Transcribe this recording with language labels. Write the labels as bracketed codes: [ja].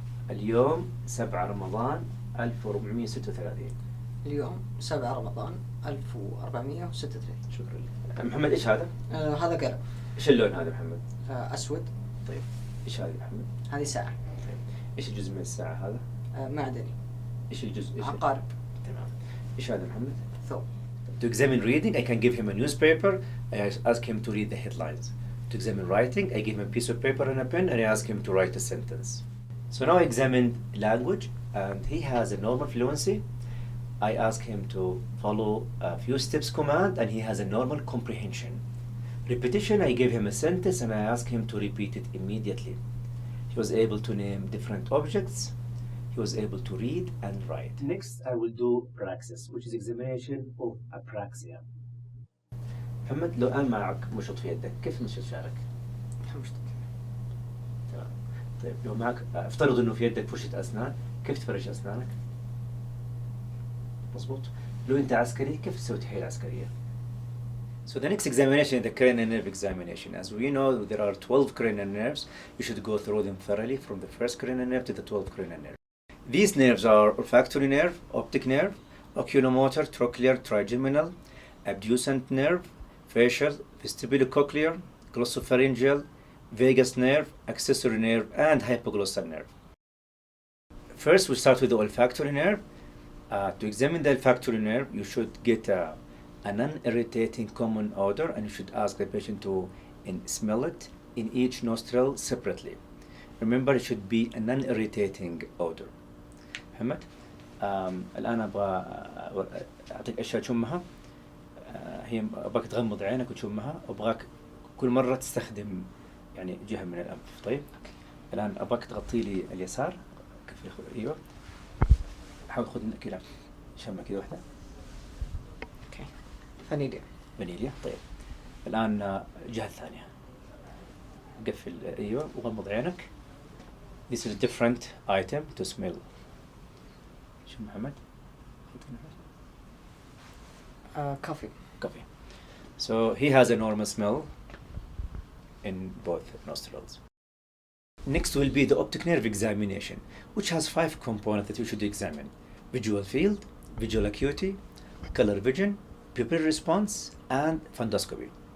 [ar] اليوم 7 رمضان 1436. اليوم 7 رمضان 1436. شكرا لك. محمد إيش هذا؟ هذا قلم. إيش اللون هذا محمد؟ أسود. طيب إيش هذه محمد؟ هذه ساعة. طيب إيش الجزء من الساعة هذا؟ معدني. إيش الجزء؟ عقارب. تمام. إيش هذا محمد؟ ثوب. [en] To examine reading, I can give him a newspaper. I ask him to read the headlines. To examine writing, I give him a piece of paper and a pen, and I ask him to write a sentence. So now I examined language, and he has a normal fluency. I ask him to follow a few steps command, and he has a normal comprehension. Repetition, I give him a sentence, and I ask him to repeat it immediately. He was able to name different objects. He was able to read and write. Next, I will do praxis, which is examination of apraxia. [ar] محمد لو الآن معك مشط في يدك، كيف نشط شعرك؟ تمام. طيب لو معك افترض إنه في يدك فرشة أسنان، كيف تفرش أسنانك؟ مظبوط. لو أنت عسكري، كيف تسوي تحية عسكرية؟ [en] So the next examination is the cranial nerve examination. As we know, there are 12 cranial nerves. You should go through them thoroughly from the first cranial nerve to the 12th cranial nerve. These nerves are olfactory nerve, optic nerve, oculomotor, trochlear, trigeminal, abducent nerve, facial, vestibulocochlear, glossopharyngeal, vagus nerve, accessory nerve, and hypoglossal nerve. First, we start with the olfactory nerve. To examine the olfactory nerve, you should get a non-irritating common odor, and you should ask the patient to smell it in each nostril separately. Remember, it should be a non-irritating odor. [ar] محمد الآن أبغى أعطيك أشياء تشمها. هي أبغاك تغمض عينك وتشمها، وأبغاك كل مرة تستخدم يعني جهة من الأنف. طيب الآن أبغاك تغطي لي اليسار. أيوه حاول خذ كذا شمة كذا واحدة. أوكي. فانيليا. فانيليا. طيب الآن الجهة الثانية قفل أيوه وغمض عينك. [en] This is a different item to smell. [ar] شو محمد؟ [en] Coffee. Coffee. So he has a normal smell in both nostrils. Next will be the optic nerve examination, which has 5 components that you should examine: visual field, visual acuity, color vision, pupil response, and fundoscopy.